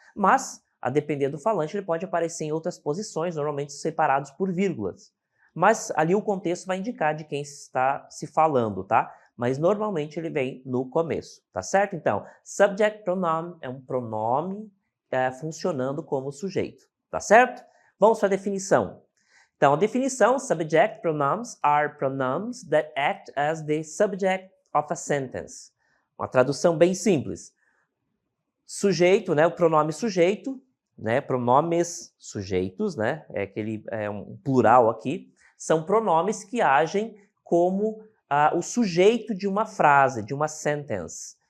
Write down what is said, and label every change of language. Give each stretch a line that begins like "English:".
Portuguese: Mas, a depender do falante, ele pode aparecer em outras posições, normalmente separados por vírgulas. Mas ali o contexto vai indicar de quem está se falando, tá? Mas normalmente ele vem no começo, tá certo? Então, subject pronoun é um pronome funcionando como sujeito, tá certo? Vamos para a definição. Então, a definição,
English: subject pronouns are pronouns that act as the subject of a sentence.
Portuguese: Uma tradução bem simples. Sujeito, o pronome sujeito, pronomes sujeitos, é um plural aqui, são pronomes que agem como o sujeito de uma frase, de uma sentence.